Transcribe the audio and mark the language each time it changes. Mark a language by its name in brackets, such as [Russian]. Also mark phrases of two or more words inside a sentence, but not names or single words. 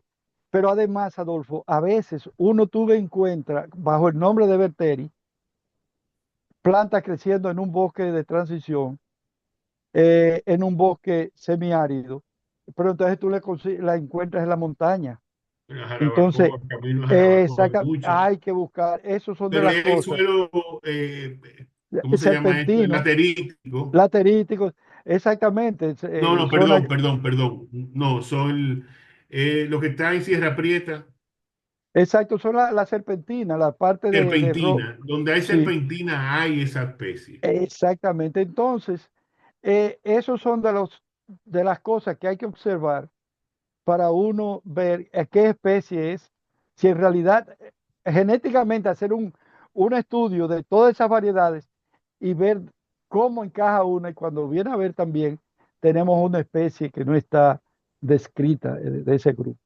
[Spanish] Pero además, Adolfo, a veces uno tú encuentra bajo el nombre de Berteri plantas creciendo en un bosque de transición, en un bosque semiárido, pero entonces tú la encuentras en la montaña. La Entonces, Jarabacoa, camino a Jarabacoa, hay mucho. hay que buscar, esos son de Pero las es el cosas. suelo, ¿cómo se llama esto? El Serpentinos, laterítico. lateríticos, exactamente, No, no, zonas, perdón. No, son lo que está en Sierra Prieta, exacto, son la serpentina, la parte serpentina. Donde hay sí, serpentina hay esa especie. exactamente. Entonces, esos son de las cosas que hay que observar para uno ver qué especie es, si en realidad genéticamente hacer un estudio de todas esas variedades y ver cómo encaja una y cuando viene a ver también tenemos una especie que no está descrita de ese grupo.